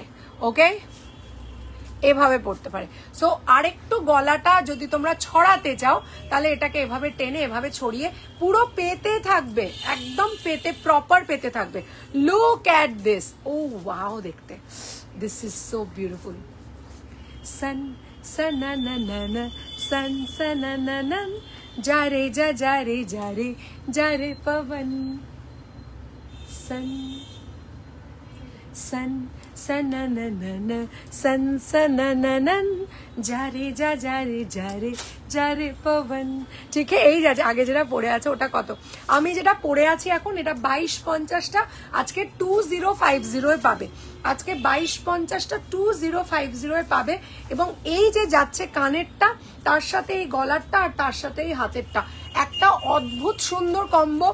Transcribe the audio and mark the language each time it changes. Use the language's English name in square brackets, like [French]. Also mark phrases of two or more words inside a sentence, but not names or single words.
[Bangla] ওকে, এভাবে পড়তে পারে। সো আরেকটু গলাটা যদি তোমরা ছড়াতে চাও তাহলে এটাকে এভাবে টেনে এভাবে ছড়িয়ে পুরো পেতে থাকবে, একদম পেতে, প্রপার পেতে থাকবে। [English] look at this, oh wow, দেখতে this is so beautiful. [Hindi] सन सना ना ना ना सन सना ना ना जा रे जा रे पवन सन सन सना ना ना ना सन सना ना ना जा रे पवन। [Bangla] ঠিক আছে, এই যাচ্ছে। আগে যেটা পড়ে আছে ওটা কত, আমি যেটা পড়ে আছি এখন এটা 2250টা, আজকে 2050 পাবে, আজকে 2250টা 2050 পাবে। এবং এই যে যাচ্ছে কানেরটা, তার সাথে এই গলারটা, আর তার সাথে এই হাতেরটা, একটা অদ্ভুত সুন্দর কম্বো।